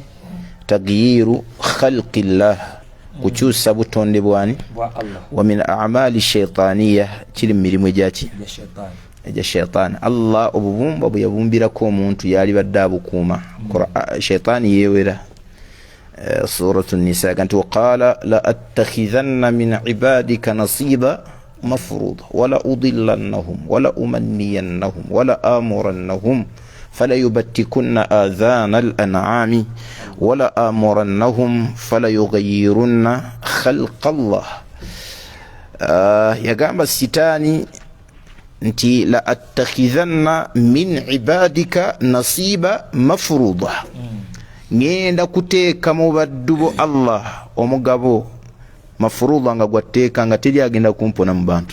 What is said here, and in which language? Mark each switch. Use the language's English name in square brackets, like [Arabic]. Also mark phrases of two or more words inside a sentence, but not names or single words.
[Arabic] تغيير خلق الله, [Ganda] kukyusa butonde bwani wa [Arabic] من الأعمال الشيطانية, [Ganda] kiri mu mirimu egyaki egya shaytaani. Allah obubumba bwe yabumbirako omuntu yali badde abukuuma. Shaytaani yeewera. [Arabic] Suratu Nisa kanti waqala لأتخذن من عبادك نصيبا مفروضا ولأضلنهم ولأمنينهم ولآمرنهم فليبتكن آذان الأنعام ولآمرنهم فليغيرن خلق الله. [Ganda] Yagamba sitani nti [Arabic] لأتخذن من عبادك نصيبا مفروضا, [Ganda] ngenda kuteeka mu baddu bo Allah omugabo mafruda nga gwateeka nga teri agenda kumpona mu bantu.